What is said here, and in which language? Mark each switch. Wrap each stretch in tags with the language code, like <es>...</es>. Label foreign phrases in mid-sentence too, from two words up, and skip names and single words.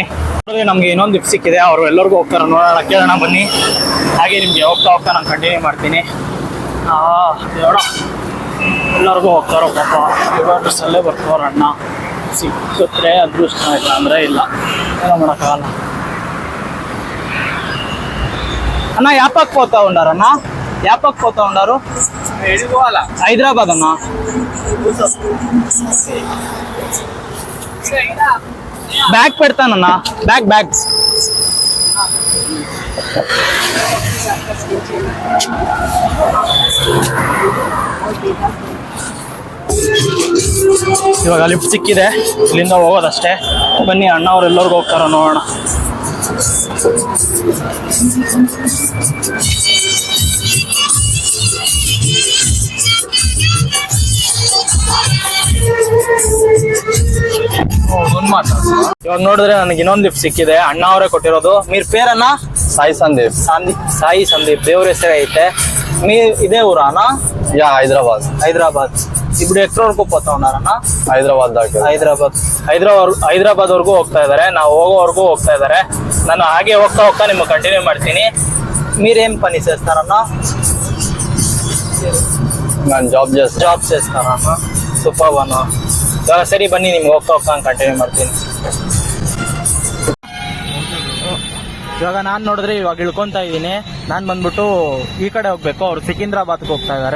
<kn>ನಮಗೆ ಇನ್ನೊಂದು ಲಿಫ್ಟ್ ಸಿಕ್ಕಿದೆ, ಅವರು ಎಲ್ಲರಿಗೂ ಹೋಗ್ತಾರೆ, ನೋಡೋಣ, ಕೇಳೋಣ ಬನ್ನಿ. ಹಾಗೆ ನಿಮಗೆ ಹೋಗ್ತಾ ನಾನು ಕಂಟಿನ್ಯೂ ಮಾಡ್ತೀನಿ. ನೋಡೋಣ, ಎಲ್ಲರಿಗೂ ಹೋಗ್ತಾರೋ ಪಾಪ. ಡ್ರೆಸ್ಸಲ್ಲೇ ಬರ್ತಾವ್ರ ಅಣ್ಣ. ಸಿಕ್ಕುತ್ತೆ ಅದೃಷ್ಟ, ಇಲ್ಲ ಅಂದರೆ ಇಲ್ಲ, ಏನೋ ಮಾಡೋಕ್ಕಾಗಲ್ಲ.</kn> <te>అన్న యాపక్ పోతా ఉండారన్న? యాపక్ పోతా ఉండారు? హైదరాబాద్ అన్న. బ్యాగ్ పెడతానన్నా, బ్యాగ్</te> <kn>ಇವಾಗ ಲಿಫ್ಟ್ ಸಿಕ್ಕಿದೆ, ಇಲ್ಲಿಂದ ಹೋಗೋದಷ್ಟೇ. ಬನ್ನಿ, ಅಣ್ಣ ಅವರೆಲ್ಲರಿಗೂ ಹೋಗ್ತಾರ ನೋಡೋಣ. ಇವಾಗ ನೋಡಿದ್ರೆ ನನಗೆ ಇನ್ನೊಂದು ಲಿಫ್ಟ್ ಸಿಕ್ಕಿದೆ, ಅಣ್ಣ ಅವರೇ ಕೊಟ್ಟಿರೋದು.</kn> <te>మీ పేరన్న? సాయి సందీప్. సాయి సందీప్,</te> <kn>ದೇವ್ರ ಹೆಸರೇ ಐತೆ.</kn> <te>ఇదే ఊరా అన్న? యా హైదరాబాద్. ఇప్పుడు ఎక్కడ వరకు పోతా ఉన్నారన్న? హైదరాబాద్ దాకా.</te> <kn>ಹೈದರಾಬಾದ್ ವರ್ಗೂ ಹೋಗ್ತಾ ಇದಾರೆ, ನಾವು ಹೋಗೋವರೆಗೂ ಹೋಗ್ತಾ ಇದಾರೆ. ನಾನು ಹಾಗೆ ಹೋಗ್ತಾ ನಿಮ್ಗೆ ಕಂಟಿನ್ಯೂ ಮಾಡ್ತೀನಿ.</kn> <te>మీరేం పని చేస్తారన్న?</te> <kn>ನಾನು ಜಾಬ್ చేస్తారన్న. ಸೂಪರ್ ಅನ್ನ. ಸರಿ ಬನ್ನಿ, ನಿಮ್ಗೆ ಹೋಗ್ತಾ ಕಂಟಿನ್ಯೂ ಮಾಡ್ತೀನಿ. ಇವಾಗ ನಾನು ನೋಡಿದ್ರೆ ಇವಾಗ ಇಳ್ಕೊತಾ ಇದ್ದೀನಿ. ನಾನು ಬಂದ್ಬಿಟ್ಟು ಈ ಕಡೆ ಹೋಗ್ಬೇಕು, ಅವ್ರು ಸಿಕಿಂದ್ರಾಬಾದ್ಗೆ ಹೋಗ್ತಾ ಇದ್ದಾರೆ.</kn>